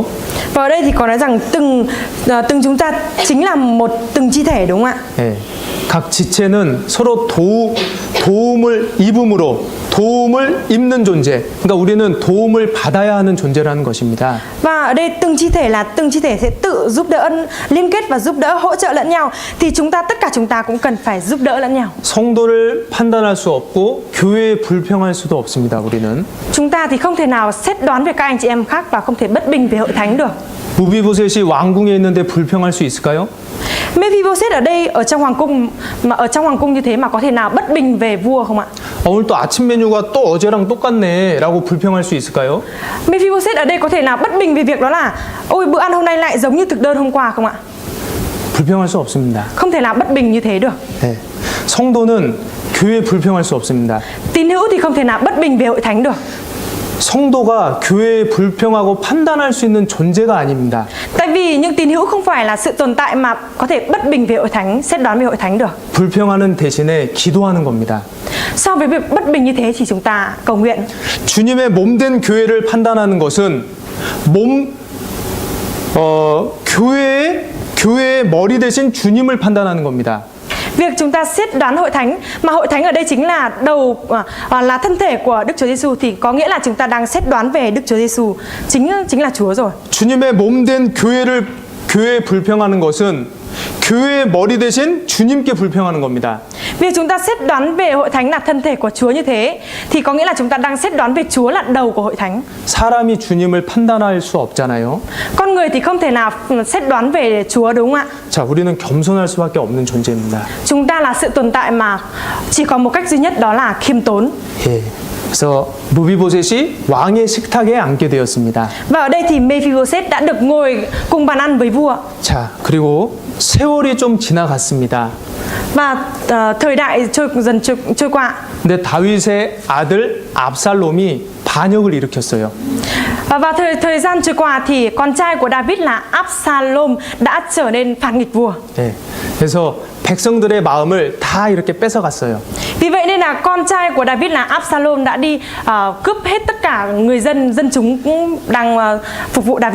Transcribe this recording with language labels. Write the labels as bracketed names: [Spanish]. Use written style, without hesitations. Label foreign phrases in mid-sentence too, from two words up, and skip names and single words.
[Vietnamese] Và ở đây thì có nói rằng từng chúng ta chính là từng chi thể đúng không ạ? [Korean] 네, 각 지체는 서로 도움을 입음으로 도움을 입는 존재. 그러니까 우리는 도움을 받아야 하는 존재라는 것입니다. [Vietnamese] Và ở đây từng chi thể sẽ tự giúp đỡ, liên kết và giúp đỡ, hỗ trợ lẫn nhau. Thì tất cả chúng ta cũng cần phải giúp đỡ lẫn nhau. [Korean] 성도를 판단할 수 없고 교회에 불평할 수도 없습니다. 우리는 [Vietnamese] Chúng ta thì không thể nào xét đoán về các anh chị em khác và không thể bất bình về hội thánh được. [Korean] 무비보셋이 왕궁에 있는데 불평할 수 있을까요? [Vietnamese] Mephibosheth ở đây ở trong hoàng cung như thế mà có thể nào bất bình về vua không ạ? [Korean] 오늘 또 아침 메뉴가 또 어제랑 똑같네라고 불평할 수 있을까요? [Vietnamese] Mephibosheth ở đây có thể nào bất bình về việc đó là ôi bữa ăn hôm nay lại giống như thực đơn hôm qua không ạ? [Korean] 불평할 수 없습니다. [Vietnamese] Không thể nào bất bình như thế được. [Korean] 네. 성도는 교회에 불평할 수 없습니다. [Vietnamese] Tín hữu thì không thể nào bất bình về hội thánh được. [Korean] 성도가 교회에 불평하고 판단할 수 있는 존재가 아닙니다. [Vietnamese] Tại vì những tín hữu không phải là sự tồn tại mà có thể bất bình về hội thánh, xét đoán về hội thánh được. [Korean] 불평하는 대신에 기도하는 겁니다. [Vietnamese] So với việc bất bình như thế thì chúng ta cầu nguyện. [Korean] 주님의 몸된 교회를 판단하는 것은 교회의 머리 대신 주님을 판단하는 겁니다. [Vietnamese] Việc chúng ta xét đoán hội thánh, mà hội thánh ở đây chính là là thân thể của Đức Chúa Giêsu, thì có nghĩa là chúng ta đang xét đoán về Đức Chúa Giêsu, chính là Chúa rồi. [Korean] 주님의 몸된 교회에 불평하는 것은 교회의 머리 대신 주님께 불평하는 겁니다. [Vietnamese] Việc chúng ta xét đoán về hội thánh là thân thể của Chúa như thế, thì có nghĩa là chúng ta đang xét đoán về Chúa là đầu của hội thánh. [Korean] 사람이 주님을 판단할 수 없잖아요. [Vietnamese] Con người thì không thể nào xét đoán về Chúa đúng không ạ? [Korean] 자, 우리는 겸손할 수밖에 없는 존재입니다. [Vietnamese] Chúng ta là sự tồn tại mà chỉ có một cách duy nhất, đó là khiêm tốn. [Korean] 예. 그래서 무비보셋이 왕의 식탁에 앉게 되었습니다. [Vietnamese] Và ở đây thì Mephibosheth đã được ngồi cùng bàn ăn với vua. [Korean] 자, 그리고 세월이 좀 지나갔습니다. [Vietnamese] Và thời đại trôi qua. [Korean] 근데 다윗의 아들 압살롬이 반역을 일으켰어요. [Vietnamese] Và thời gian trôi qua thì con trai của David là Absalom đã trở nên phản nghịch vua. [Korean] 네. 그래서 백성들의 마음을 다 이렇게 뺏어갔어요. [Vietnamese] Vì vậy nên là con trai của David là Absalom đã đi cướp hết tất cả người dân chúng cũng đang phục vụ David.